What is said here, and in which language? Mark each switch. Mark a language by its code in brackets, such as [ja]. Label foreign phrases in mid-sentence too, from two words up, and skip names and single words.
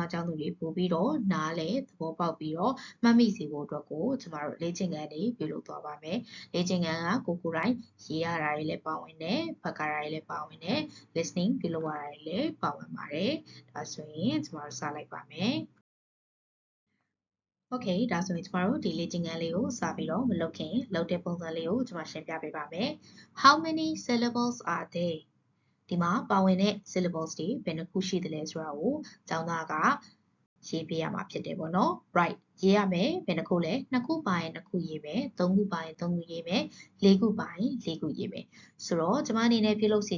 [my] သားကျောင်းသူတွေပို့ပြီးတော့နားလဲသဘောပေါက်ပြီးတော့မှတ်မိစေဖို့အတွက်ကိုကျမတို့လေ့ကျင့်ခန်းတွေပြုလုပ်သွားပါမယ်။လေ့ကျင့်ခန်းကကိုယ်တိုင်ရေးရတာတွေလည်းပါဝင်တယ်၊ဖတ်ကားတာတွေလည်းပါဝင်တယ်၊ listening ပြုလုပ်ရတာတွေလည်းပါဝင်ပါတယ်။ဒါဆိုရင်ကျမတို့စလိုက်ပါမယ်။ Okay ဒါဆိုရင်ကျမတို့ဒီလေ့ကျင့်ခန်းလေးကိုစပြီးတော့မလုပ်ခင်လုပ်တဲ့ပုံစံလေးကိုကျမရှင်းပြပေးပါမယ်။ [en] How many syllables are there? [my] ဒီမှာပါဝင်တဲ့ syllables တွေဘယ်နှခုရှိသလဲဆိုတာကိုကျောင်းသားကရေးပေးရမှာဖြစ်တယ်ပေါ့နော် Right ရေးရမယ်ဘယ်နှခုလဲ2ခုပါရင်2ခုရေးမယ်3ခုပါရင်3ခုရေးမယ်4ခုပါရင်4ခုရေးမယ်ဆိုတော့ကျွန်မအနေနဲ့ပြုလုပ်စေ